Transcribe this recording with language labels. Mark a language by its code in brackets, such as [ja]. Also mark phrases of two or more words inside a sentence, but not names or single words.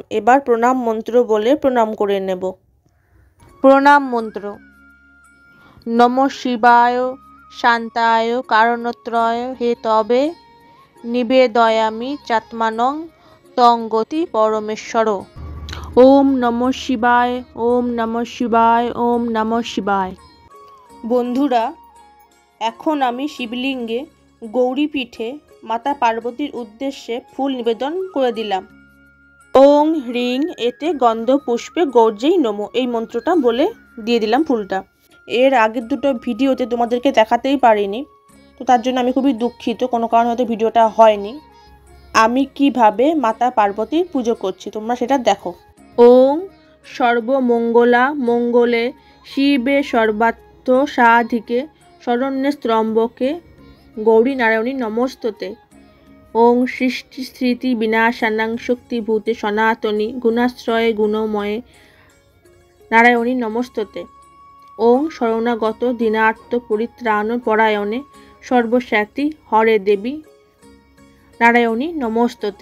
[bn] এবার প্রণাম মন্ত্র বলে প্রণাম করে নেব। প্রণাম মন্ত্র। [sa] নমঃ শিবায় শান্তায় কারণত্রয় হে তবে নিবেদয়ামি চাত্মানং তং গতি পরমেশ্বর। ওম নমঃ শিবায়, ওম নমঃ শিবায়, ওম নমঃ শিবায়। [bn] বন্ধুরা, এখন আমি শিবলিঙ্গে গৌরীপীঠে মাতা পার্বতীর উদ্দেশ্যে ফুল নিবেদন করে দিলাম। [sa] ওং হ্রিং এতে গন্ধ পুষ্পে গর্জেই নমো, [bn] এই মন্ত্রটা বলে দিয়ে দিলাম ফুলটা। এর আগের দুটো ভিডিওতে তোমাদেরকে দেখাতেই পারিনি, তো তার জন্য আমি খুবই দুঃখিত, কোনো কারণে হয়তো ভিডিওটা হয়নি। আমি কিভাবে মাতা পার্বতীর পুজো করছি তোমরা সেটা দেখো। [sa] ওং সর্বমঙ্গলা মঙ্গলে শিবে সর্বার্থ সাধিকে শরণ্যে ত্রম্বকে গৌরী নারায়ণী নমস্ততে। ওং সৃষ্টি স্থিতি বিনাশানাং শক্তিভূতে সনাতনী গুণাশ্রয়ে গুণময়ে নারায়ণী নমস্ততে। ওং শরণাগত দীনার্থ পরিত্রাণ পরায়ণে সর্বস্যাতি হরে দেবী নারায়ণী নমস্ততে।